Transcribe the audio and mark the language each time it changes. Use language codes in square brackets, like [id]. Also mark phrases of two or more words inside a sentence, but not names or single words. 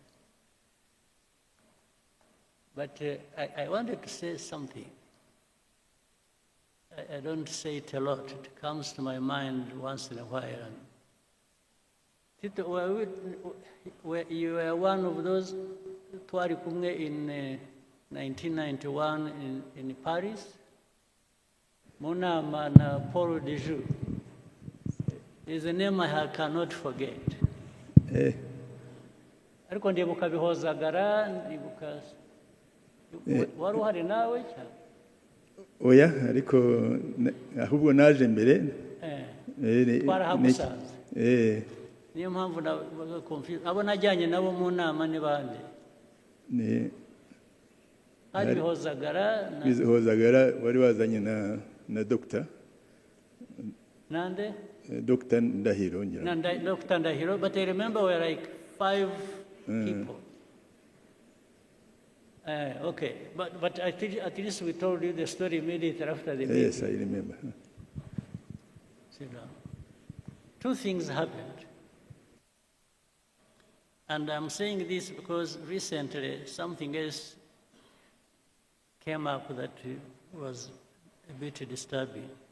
[en] But I wanted to say something. I don't say it a lot. It comes to my mind once in a while. You were one of those [rw] twari kumwe [en] in 1991 in Paris. Monama na Paul Dejoux is a name I cannot forget. [rw] Ariko ndibuka bihozagara, ndibuka wari uhari nawe cyane. Oya, ariko ahubwo naje mbere. Twarahagusanze. Niyo mpamvu nabaga confused. Abo najyanye nabo mu nama ni bande? Hari Bihozagara wari wazanye na Dr. Nande? Dr. Ndahiro. Dr. Ndahiro, [en] but I remember we were like 5 people. Okay, but at least we told you the story immediately after the meeting. Yes, I remember. Sit down. 2 things happened. And I'm saying this because recently something else came up that was a bit disturbing.